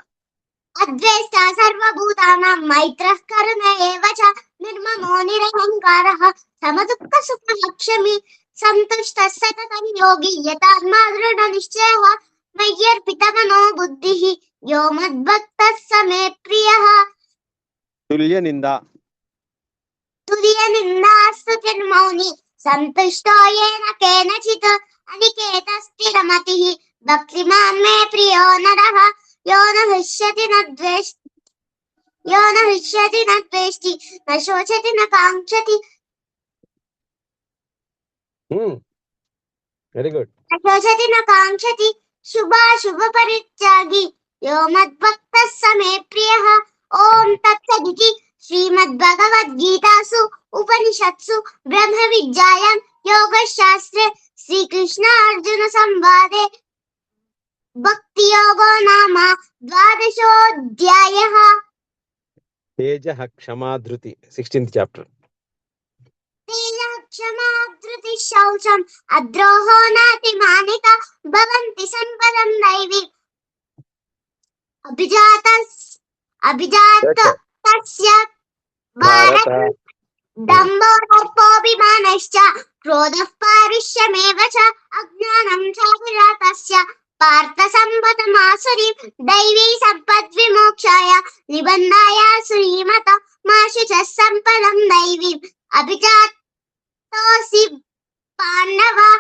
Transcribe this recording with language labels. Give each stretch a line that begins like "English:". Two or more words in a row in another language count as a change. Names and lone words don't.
Sanskrit: सर्वभूतानां मैत्रः करुण एव च निर्ममो निरहंकारः समदुःख सुखः क्षमि संतुष्टः सततं योगि यतात्मा दृढ निश्चयः मय्यर्पितमनो बुद्धिः यो मद्भक्तः स मे प्रियः. तुल्यनिन्दास्तुतिर्मौनि संतुष्टो येन केनचित् अनिकेत स्थिरमतिः भक्तिमान् मे प्रियो नरः यो न हृष्यति न द्वेष्टि न शोचति न काङ्क्षति.
English: Very good.
Sanskrit: न शोचति न काङ्क्षति शुभाशुभ परित्यागी यो मद्भक्तः स मे प्रियः. ओम तत्सदिति श्रीमद्भगवद्गीतासु उपनिषत्सु ब्रह्म विद्यायां योगशास्त्रे श्रीकृष्ण अर्जुन संवादे भक्ति योगो नाम द्वादशोऽध्यायः. तेजः क्षमा धृति
English: 16th chapter.
Sanskrit: तेजः क्षमा धृति शौचम अद्रोहो नातिमानिता भवन्ति सम्पदं दैवी. अभिजातस्य भारत दम्भो दर्पोऽभिमानश्च क्रोधः पारुष्यमेव च अज्ञानं चाभिजातस्य पार्थ सम्पदमासुरीं दैवी सम्पद्विमोक्षाय निबन्धाय श्रीमत माशुचः सम्पदं दैवीम् अभिजातोऽसि पाण्डव.